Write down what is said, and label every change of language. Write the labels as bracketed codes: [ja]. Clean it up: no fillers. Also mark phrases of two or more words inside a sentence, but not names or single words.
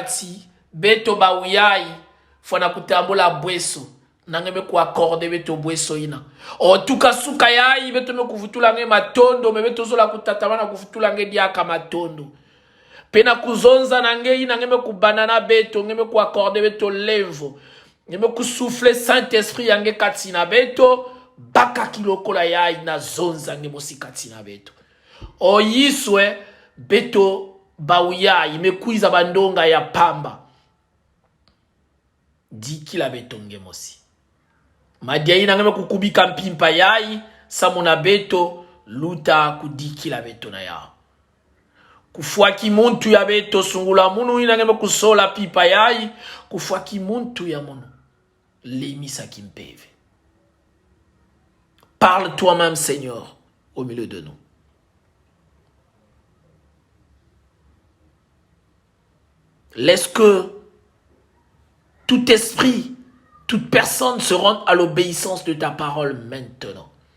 [ktu] ti beto ba uyai fona kutambola bweso nangeme ku accorde beto bweso ina o tuka suka yai beto me kuvutula nge matondo me beto zola kutatamana kuvutula nge diaka matondo pena kuzonza nange ina ngeme ku banana beto ngeme ku accorde beto levo ngeme ku [fr] souffler saint esprit [ktu] yange katina beto baka kilokola yai na zonza nge mosi katina beto o yiswe beto bauyai me kuiza bandonga ya pamba dikila beto nge mosi madiai na ngeme kukubika mpimpa yai samona beto luta kudikila beto na yao kufuaki muntu ya beto sungula munu ina ngeme kusola pipa yai kufuaki muntu ya munu lemisa kimpeve. [fr] Parle toi-même Seigneur au milieu de nous. Laisse que tout esprit, toute personne se rende à l'obéissance de ta parole maintenant.